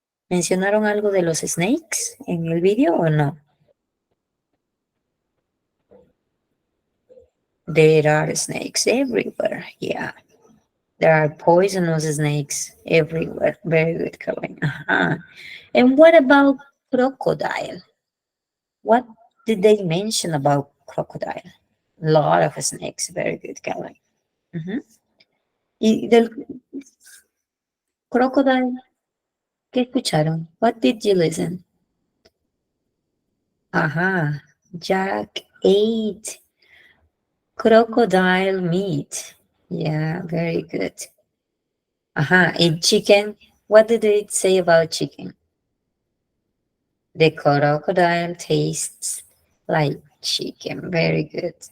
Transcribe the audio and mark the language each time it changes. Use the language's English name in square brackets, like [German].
[Spanish] ¿Mencionaron algo de los snakes en el video o no? [English] There are snakes everywhere. Yeah. There are poisonous snakes everywhere. Very good, Caroline. And what about crocodile? What did they mention about crocodile? A lot of snakes. Very good, Caroline. [Spanish] Y del crocodile, ¿qué escucharon? [English] What did you listen? Jack ate crocodile meat. Yeah, very good. And chicken. What did it say about chicken? The crocodile tastes like chicken. Very good.